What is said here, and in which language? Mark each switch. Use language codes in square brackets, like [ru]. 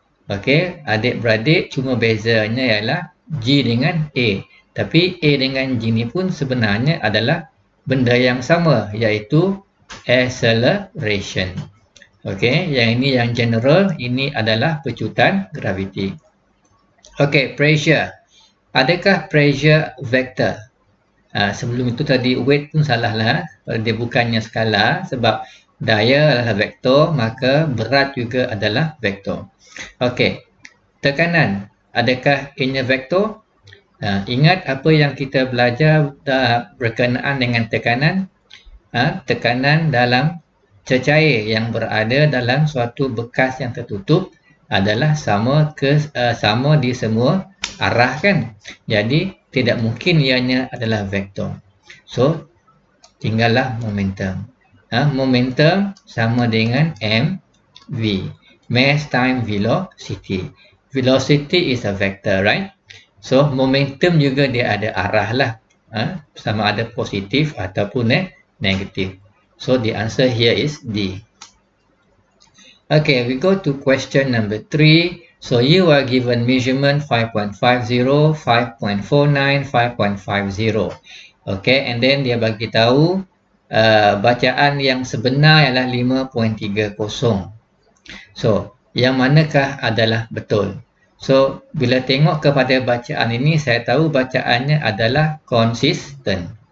[ms] Okey, adik-beradik cuma bezanya ialah G dengan A. Tapi A dengan G ni pun sebenarnya adalah benda yang sama, iaitu acceleration. Okey, yang ini yang general, ini adalah pecutan graviti. Okey, pressure. Adakah pressure vector? Sebelum itu tadi weight pun salah lah. Dia bukannya skala, sebab daya adalah vektor, maka berat juga adalah vektor. Okey, tekanan. Adakah ianya vektor? Ingat apa yang kita belajar berkenaan dengan tekanan? Tekanan dalam cecair yang berada dalam suatu bekas yang tertutup adalah sama di semua arah kan? Jadi tidak mungkin ianya adalah vektor. So tinggallah momentum. Momentum sama dengan mv, [en] mass time velocity. Velocity is a vector, right? [ms] So momentum juga dia ada arah lah, sama ada positif ataupun negatif. [en] So the answer here is D. Okay, we go to question number 3. So you are given measurement 5.50, 5.49, 5.50. [ms] Okay, and then dia bagi tahu bacaan yang sebenar ialah 5.30. So, yang manakah adalah betul? So, bila tengok kepada bacaan ini, saya tahu bacaannya adalah konsisten.